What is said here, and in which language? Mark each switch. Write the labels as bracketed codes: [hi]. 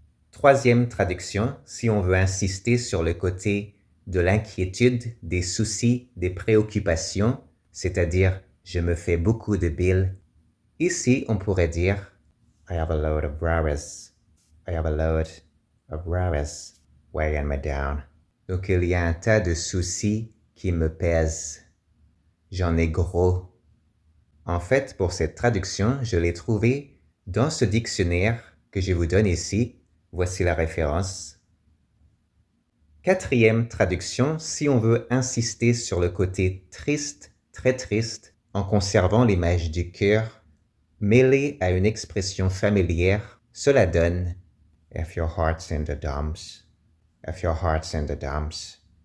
[fr] Troisième traduction, si on veut insister sur le côté de l'inquiétude, des soucis, des préoccupations, c'est-à-dire je me fais beaucoup de billes. Ici, on pourrait dire [en] I have a load of worries. I have a load of worries weighing me down. [fr] Donc il y a un tas de soucis qui me pèsent. J'en ai gros. En fait, pour cette traduction, je l'ai trouvée dans ce dictionnaire que je vous donne ici. Voici la référence. Quatrième traduction, si on veut insister sur le côté triste, très triste, en conservant l'image du cœur, mêlé à une expression familière, cela donne [en] If your heart's in the dumps, if your heart's in the dumps.